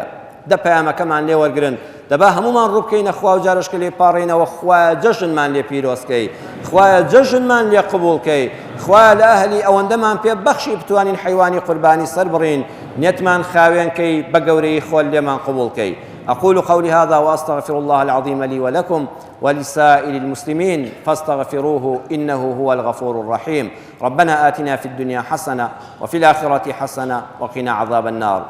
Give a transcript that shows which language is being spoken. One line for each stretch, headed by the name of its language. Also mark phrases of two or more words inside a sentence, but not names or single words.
Central Kurdish: دە پەیامەکەمان لێ وەرگرن، دەبا هەمومان ڕووبکەینە خوا و جارشکە لێ پاڕێنەوە، خوایە جەژنمان لێ پیرۆزکەی، خوایە جەژنمان لێ قبوڵکەی، خوایە لە ئەهلی ئەوەندەمان پێ بەخشی بتوانین حیوانی قوربانی سەر بڕین، نێتمان خاوێنکەی بە گەورەی خۆل لێمان قبوڵکەی.
Arabic: أقول قولي هذا وأستغفر الله العظيم لي ولكم ولسائر المسلمين فاستغفروه إنه هو الغفور الرحيم. ربنا آتنا في الدنيا حسنة وفي الآخرة حسنة وقنا عذاب النار.